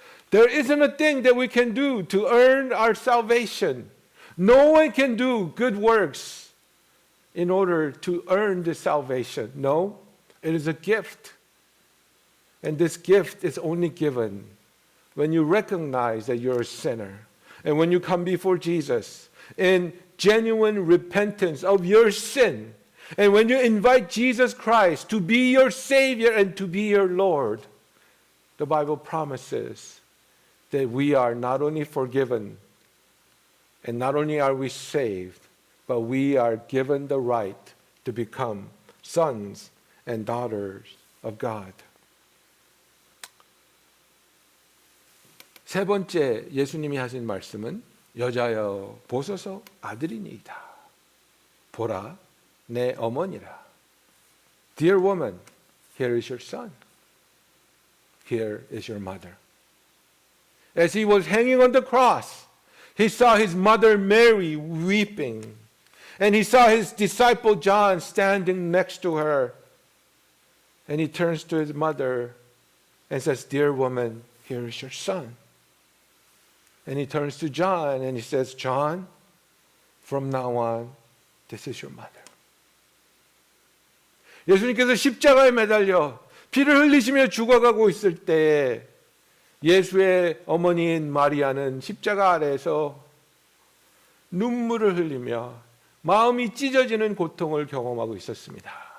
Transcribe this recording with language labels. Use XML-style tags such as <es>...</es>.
<en>There isn't a thing that we can do to earn our salvation. No one can do good works in order to earn the salvation. No, it is a gift. And this gift is only given when you recognize that you're a sinner. And when you come before Jesus in genuine repentance of your sin. And when you invite Jesus Christ to be your Savior and to be your Lord, the Bible promises that we are not only forgiven and not only are we saved, but we are given the right to become sons and daughters of God.</en> <ko>세 번째 예수님이 하신 말씀은 여자여 보소서 아들이니이다. 보라 내 어머니라.</ko> <en>Dear woman, here is your son. Here is your mother. As he was hanging on the cross, he saw his mother Mary weeping. And he saw his disciple John standing next to her. And he turns to his mother and says, Dear woman, here is your son. And he turns to John and he says, John, from now on, this is your mother.</en> <ko>예수님께서 십자가에 매달려 피를 흘리시며 죽어가고 있을 때에 예수의 어머니인 마리아는 십자가 아래에서 눈물을 흘리며 마음이 찢어지는 고통을 경험하고 있었습니다.</ko>